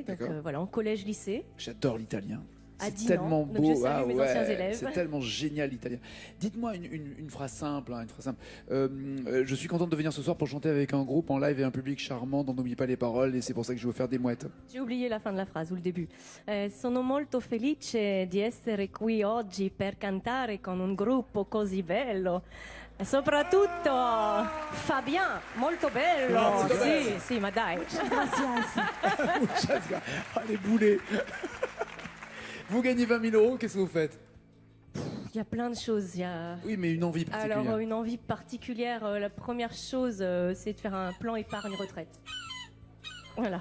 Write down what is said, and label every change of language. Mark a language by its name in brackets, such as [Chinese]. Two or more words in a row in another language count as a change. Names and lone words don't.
[French] Donc voilà, en collège-lycée. J'adore l'italien. À C'est tellement donc beau. je salue mes anciens élèves. C'est tellement génial l'italien. Dites-moi une phrase simple. Hein, une phrase simple. Je suis contente de venir ce soir pour chanter avec un groupe en live et un public charmant dont n'oubliez pas les paroles, et c'est pour ça que je vais vous faire des mouettes. J'ai oublié la fin de la phrase ou le début. [Italian] Sono molto felice di essere qui oggi per cantare con un gruppo così bello. E soprattutto Fabien, molto bello. Sì, ma dai. [French] Ah, les boulets. Vous gagnez 20 000 euros, qu'est-ce que vous faites? Il y a plein de choses. Oui, mais une envie particulière. Alors, une envie particulière, la première chose, c'est de faire un plan épargne-retraite. Voilà.